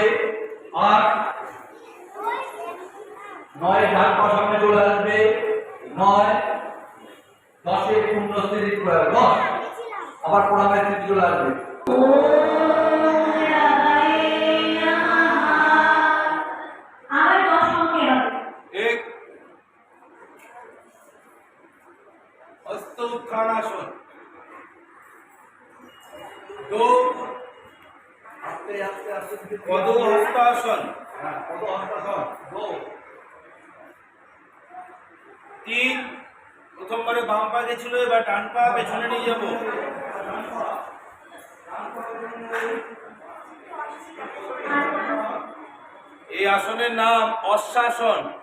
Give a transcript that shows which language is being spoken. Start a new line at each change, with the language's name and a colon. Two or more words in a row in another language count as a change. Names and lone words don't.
Bangla: 8 9 ডান পা সামনে চলে আসবে। 9 10 পূর্ণ স্থিতি প্রয়োগ। 10 আবার প্রণামের স্থিতি চলে আসবে। আবার 10 অঙ্কে হবে। এক হস্ত উত্থানাসন, 2 আস্তে আস্তে আস্তে পদ হস্তাসন, হ্যাঁ পদ হস্তাসন। 2 3 প্রথমবারে বাম পা গেছিল, এবার ডান পা পেছনে নিয়ে যাব। এই আসনের নাম অশ্বাসন।